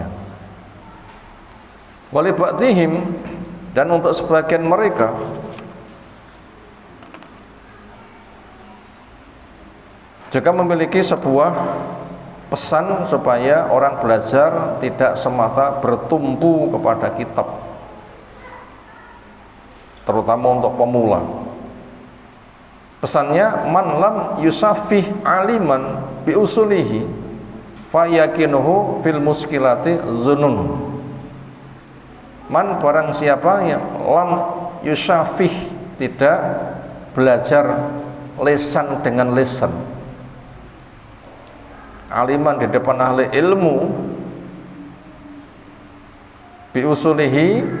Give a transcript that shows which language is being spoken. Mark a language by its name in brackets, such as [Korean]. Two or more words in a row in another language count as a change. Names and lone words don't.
[Arabic] ولبعضهم, [Indonesian] dan untuk sebagian mereka, Juga memiliki sebuah pesan supaya orang belajar tidak semata bertumpu kepada kitab, terutama untuk pemula. Pesannya, [Arabic] من لم يشافه عالما بأصوله فيقينه في المشكلات ظنون. [Indonesian] Man, barang siapa yang [Arabic] لم يشافه, [Indonesian] tidak belajar lesan dengan lesan, aliman di depan ahli ilmu, [Arabic] بأصوله